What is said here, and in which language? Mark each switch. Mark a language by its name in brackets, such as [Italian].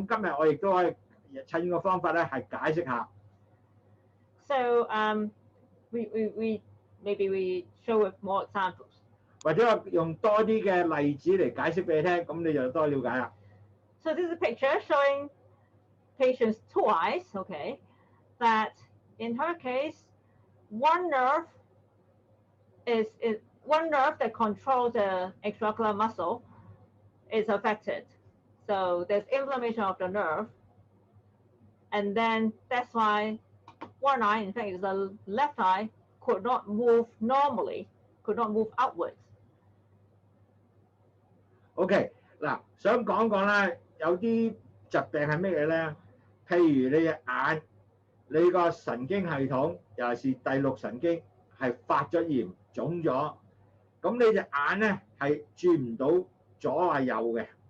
[Cantonese] 咁今日我亦都可以趁呢個方法咧係解釋下。 [English] So we show with more examples. [Cantonese] 或者我用多啲嘅例子嚟解釋俾你聽，咁你就多了解啦。 [English] So this is a picture showing patient's two eyes, okay, that in her case, one nerve that controls the extraocular muscle is affected. So there's inflammation of the nerve, and then that's why one eye, in fact, the left eye, could not move normally, could not move outwards. [Cantonese] OK， 嗱，想講講咧，有啲疾病係咩嘢咧？譬如你隻眼，你個神經系統，尤其是第6神經係發咗炎、腫咗，咁你隻眼咧係轉唔到左啊右嘅。